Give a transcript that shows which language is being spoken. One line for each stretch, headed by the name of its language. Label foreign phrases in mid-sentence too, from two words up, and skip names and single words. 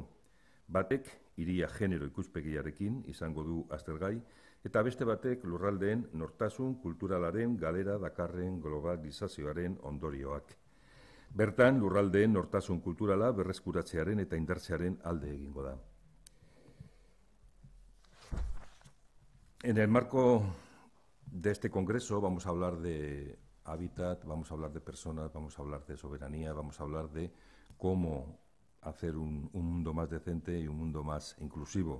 Basque: Batek hiria genero ikuspegiarekin izango du aztergai, eta beste batek lurraldeen nortasun kulturalaren galera dakarren globalizazioaren ondorioak. Bertan, lurraldeen nortasun kulturala berreskuratzearen eta indartzearen alde egingo da.
Spanish: En el marco de este congreso vamos a hablar de hábitat, vamos a hablar de personas, vamos a hablar de soberanía, vamos a hablar de cómo hacer un mundo más decente y un mundo más inclusivo.